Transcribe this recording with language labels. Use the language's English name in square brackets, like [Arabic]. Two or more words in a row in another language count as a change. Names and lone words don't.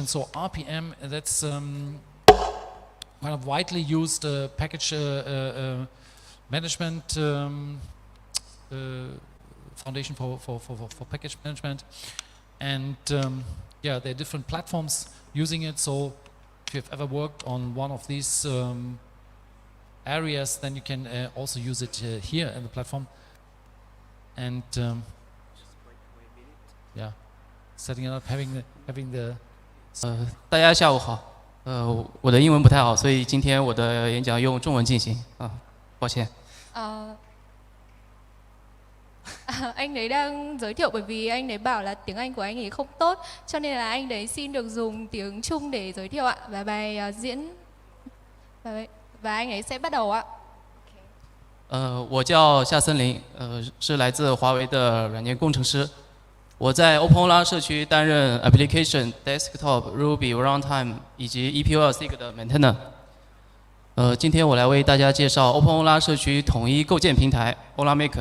[English] So RPM, that's kind of widely used package management foundation for package management, and there are different platforms using it. So if you've ever worked on one of these areas, then you can also use it here in the platform. And setting it up, having the [Chinese] 大家下午好。我的英文不太好，所以今天我的演讲用中文进行啊，抱歉。 [Vietnamese] Anh ấy đang giới thiệu bởi vì anh ấy bảo là tiếng Anh của anh ấy không tốt, cho nên là anh ấy xin được dùng tiếng Trung để giới thiệu ạ. Và bài diễn và anh ấy sẽ bắt đầu ạ. [Chinese] 我叫夏森林，是来自华为的软件工程师。我在 OpenOla 社区担任 Application Desktop、Ruby、Runtime 以及 EPOL-SIG 的 Maintainer。今天我来为大家介绍 OpenOla 社区统一构建平台 Ola Maker。